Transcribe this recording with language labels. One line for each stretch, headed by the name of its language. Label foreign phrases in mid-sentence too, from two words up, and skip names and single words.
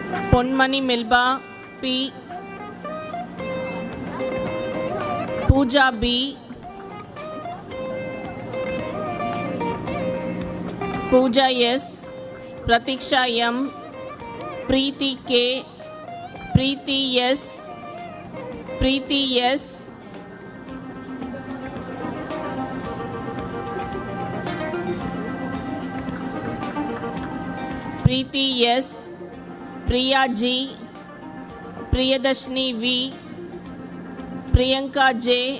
Tamil: பொன்மணி மில்பா பி, பூஜா பி, பூஜா எஸ், பிரதீக்ஷா எம், பிரீத்தி கே, பிரீத்தி எஸ், பிரீத்தி எஸ், प्रीति एस, प्रिया जी, प्रियदर्शनी वी, प्रियंका जे,